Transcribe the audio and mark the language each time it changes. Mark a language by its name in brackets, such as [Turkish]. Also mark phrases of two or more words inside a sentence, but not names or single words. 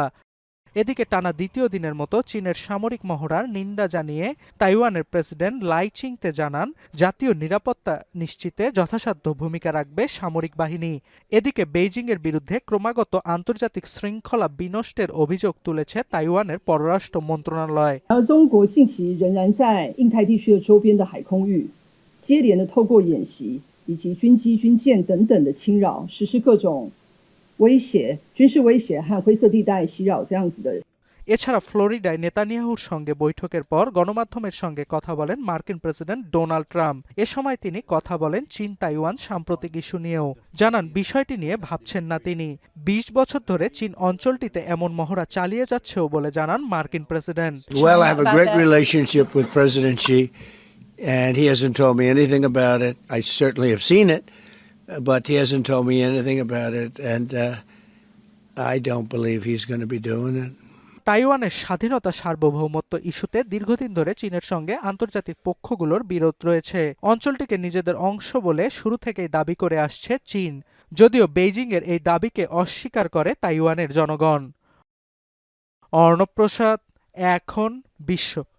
[Bangla] এদিকে টানা দ্বিতীয় দিনের মতো চীনের সামরিক মহড়ার নিন্দা জানিয়ে তাইওয়ানের প্রেসিডেন্ট লাই চিং-তে জানান, জাতীয় নিরাপত্তা নিশ্চিতে যথাসাধ্য ভূমিকা রাখবে সামরিক বাহিনী। এদিকে বেইজিংয়ের বিরুদ্ধে ক্রমাগত আন্তর্জাতিক শৃঙ্খলা বিনষ্টের অভিযোগ তুলেছে তাইওয়ানের পররাষ্ট্র মন্ত্রণালয়। [Chinese] 中国近期仍然在印太地区的周边的海空域接连的透过演习以及军机、军舰等等的侵扰，实施各种军事威胁和灰色地带袭扰这样子的。 [Bangla] এছাড়া ফ্লোরিডায় নেতানিয়াহুর সঙ্গে বৈঠকের পর গণমাধ্যমের সঙ্গে কথা বলেন মার্কিন প্রেসিডেন্ট ডোনাল্ড ট্রাম্প। এ সময় তিনি কথা বলেন চীন তাইওয়ান সাম্প্রতিক ইস্যু নিয়েও। জানান, বিষয়টি নিয়ে ভাবছেন না তিনি। 20 বছর ধরে চীন অঞ্চলটিতে এমন মহড়া চালিয়ে যাচ্ছেও বলে জানান মার্কিন প্রেসিডেন্ট। [English] Well, I have a great relationship with President Xi, and he hasn't told me anything about it. I certainly have seen it, but he hasn't told me anything about it, and I don't believe he's going to be doing it. [Bangla] তাইওয়ানের স্বাধীনতা সার্বভৌমত্ব ইস্যুতে দীর্ঘদিন ধরে চীনের সঙ্গে আন্তর্জাতিক পক্ষগুলোর বিরোধ রয়েছে। অঞ্চলটিকে নিজেদের অংশ বলে শুরু থেকেই দাবি করে আসছে চীন, যদিও বেইজিংয়ের এই দাবিকে অস্বীকার করে তাইওয়ানের জনগণ। অর্ণব প্রসাদ, এখন বিশ্ব।